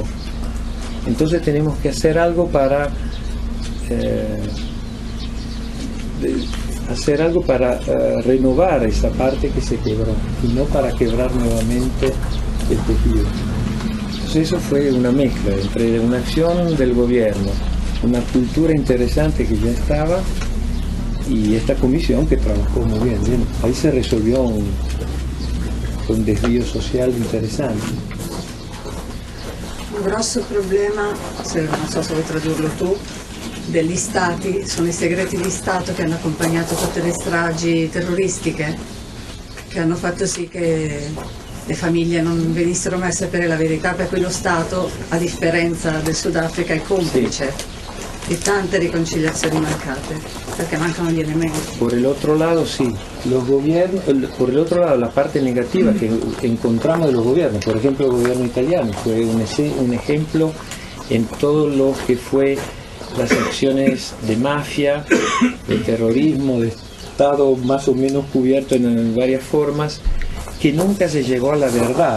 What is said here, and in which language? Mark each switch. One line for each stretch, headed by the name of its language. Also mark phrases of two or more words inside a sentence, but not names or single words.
Spanish: Entonces tenemos que hacer algo para renovar esa parte que se quebró y no para quebrar nuevamente el tejido. Entonces eso fue una mezcla entre una acción del gobierno, una cultura interesante que ya estaba, y esta comisión que trabajó muy bien. Bien, ahí se resolvió un desvío social interesante.
Italian: Un grosso problema, non so se vuoi tradurlo tu, degli stati sono i segreti di Stato che hanno accompagnato tutte le stragi terroristiche, che hanno fatto sì che le famiglie non venissero mai a sapere la verità, per cui lo Stato, a differenza del Sudafrica, è complice. di tante riconciliazioni mancate, perché mancano gli elementi.
Spanish: Por el otro lado, sí, los gobiernos, por el otro lado, la parte negativa que encontramos de los gobiernos, por ejemplo, el gobierno italiano fue un ejemplo en todo lo que fue las acciones de mafia, de terrorismo, de Estado más o menos cubierto en varias formas, que nunca se llegó a la verdad.